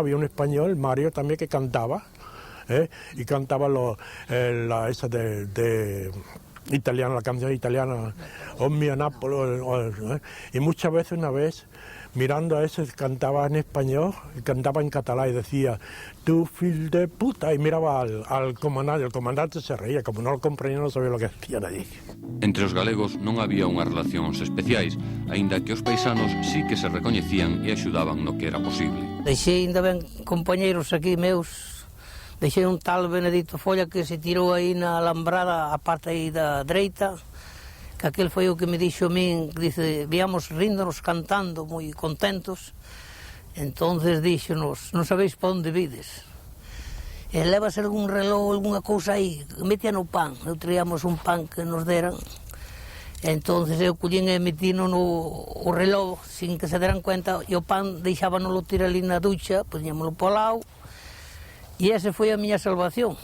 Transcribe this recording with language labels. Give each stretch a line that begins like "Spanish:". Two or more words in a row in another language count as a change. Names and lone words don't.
Spanish: Había un español, Mario, también, que cantaba, y cantaba esa de italiana, la canción italiana, Omnia Napoli, y muchas veces, una vez, mirando a ese, cantaba en español, y cantaba en catalán y decía,
Catalan: tu fil de puta,
Spanish: y miraba al comandante, el comandante se reía, como no lo comprendía, no sabía lo que decían allí.
Galician: Entre os galegos non había unhas relacións especiais, aínda que os paisanos sí que se recoñecían e axudaban no que era posible. Deixei ainda ben compañeiros aquí meus, deixei un tal Benedito Folla que se tirou aí na alambrada, a parte aí da dereita, que aquel foi o que me dixo a min, que dice, viamos ríndonos cantando, moi contentos, entonces díxonos, non sabéis pa onde vides, e levas algún reloj, algunha cousa aí, metia no pan, eu traíamos un pan que nos deran, entonces eu collín e metino o reloj, sin que se deran cuenta, e o pan deixábanolo tirar ali na ducha, poñémolo po lado, e ese foi a miña salvación.